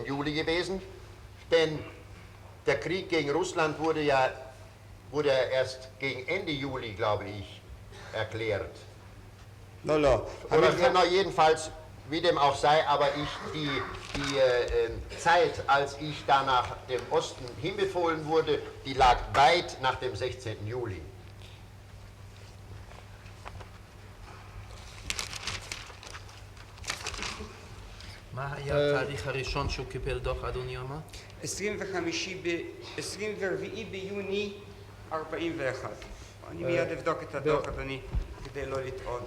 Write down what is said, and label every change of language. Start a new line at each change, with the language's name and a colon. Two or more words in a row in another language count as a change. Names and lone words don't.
German: Juli gewesen, denn der Krieg gegen Russland wurde ja erst gegen Ende Juli, glaube ich, erklärt.
Hebrew: לא, לא.
German: Oder na, jedenfalls, wie dem auch sei, aber die Zeit, als ich da nach dem Osten hinbefohlen wurde, die lag weit nach dem 16. Juli.
Hebrew: מה היה התאריך הראשון שהוא קיבל דוח, אדוני אמר? 24 ביוני 41. אני מיד אבדוק את הדוח, אדוני, כדי לא לטעות.